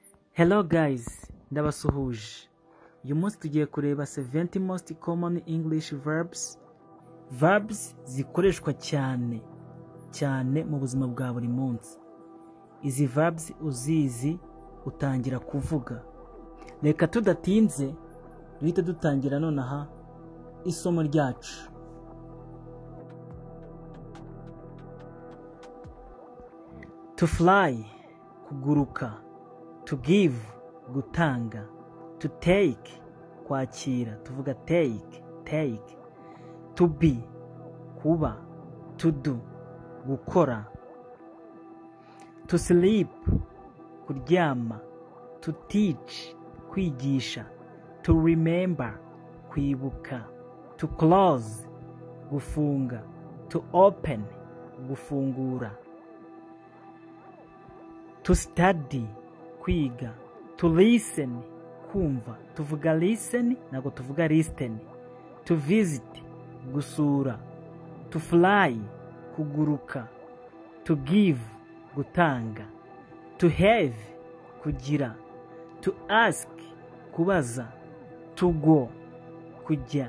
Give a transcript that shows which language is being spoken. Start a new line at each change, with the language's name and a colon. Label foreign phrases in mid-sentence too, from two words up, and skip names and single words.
English: Hello guys, ndabasuhuje.
Kinyarwanda: Uyu munsi tugiye kureba 70
English: most common English verbs.
Kinyarwanda: Verbs zikoreshwa cyane mu buzima bwa buri munsi. Izi verbs uzizi utangira kuvuga. Reka tudatinze duhita dutangira nonaha isomo ryacu.
English: To fly, kuguruka. To give, gutanga. To take,
Kinyarwanda: kwakira. Tuvuga take.
English: To be,
Kinyarwanda: kuba.
English: To do, gukora. To sleep, kuryama. To teach, kwigisha. To remember, kwibuka. To close, gufunga. To open, gufungura. To study, kwiga. To listen,
Kinyarwanda: kumva. Tuvuga listen nago tuvuga listen.
English: To visit, gusura. To fly, kuguruka. To give, gutanga. To have, kugira. To ask, kubaza. To go, kujya.